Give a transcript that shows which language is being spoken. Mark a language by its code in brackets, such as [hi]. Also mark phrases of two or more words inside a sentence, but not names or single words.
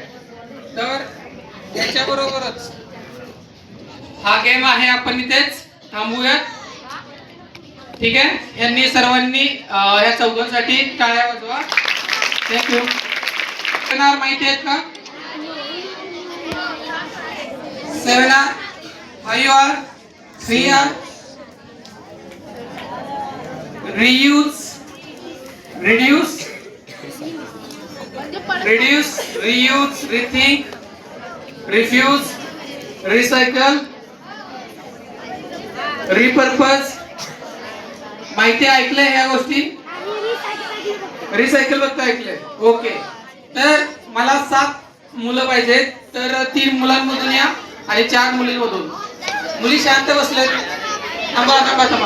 [mr] तर याच्याबरोबरच हा गेम आहे, आपण इथेच थांबूयात. ठीक आहे. यांनी सर्वांनी या चौघांसाठी टाळ्या वाजवा. थँक्यू. माहिती आहेत का? 7R, 5R, 3R. [en] Reuse, reduce, reuse, rethink, refuse, recycle, repurpose. [mr] माहिती ऐकलंय ह्या गोष्टी? रिसायकल बद्दल ऐकलंय. ओके. तर मला 7 मुलं पाहिजेत, तर 3 मुलांमधून या आणि 4 मुलींमधून. मुली शांत बसलेत. थांबा थांबा थांबा.